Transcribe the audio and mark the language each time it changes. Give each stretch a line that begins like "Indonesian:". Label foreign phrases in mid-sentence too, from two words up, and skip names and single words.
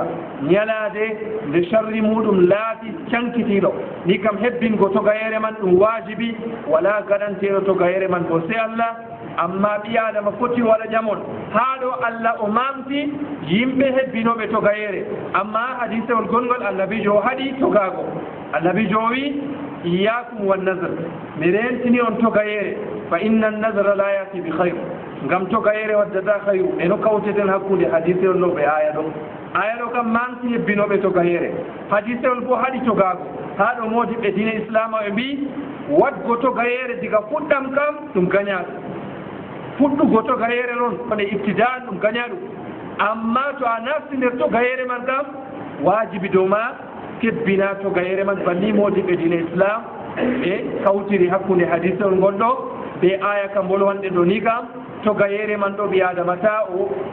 Fula: ñalade nde sharri muɗum laati cankitiɗo ni kam hebbingo togayere man ɗum wajibi wala gaɗanteɗo togayere man bo se Allah amma ɓi adama foti waɗa ƴamon haa ɗo Allah o mamti yimɓe hebbinoɓe togayere amma hadisewol gongol annabijo o haɗi togago annabijo o wi
Arabic: iyakum wan nasr
Fula: mi rentini on togayere fa
Arabic: inna an-nazra la yati bi khayr
Fula: ngam togayere waddata khayru eno kawteten hakkude hadisewol ɗo ɓe aya ɗo kam manti hebbinoɓe togayere hadisewol bo haɗi togago haa ɗo modi ɓe dina islam o ɓe mbi wadgo togayere diga fuɗɗam kam ɗum gañaɗo fuɗɗugo togayere noon kone ibtidaan ɗum gaña ɗum amma to a nafti nder togayere man kam wajibi dow ma kebbina togayere man banni modi ɓe dina islam ɓe kawtiri hakkude hadisewol gonɗo ɓe aya kam bolwanɗe ɗo ni kam togayere man ɗo ɓi adama ta o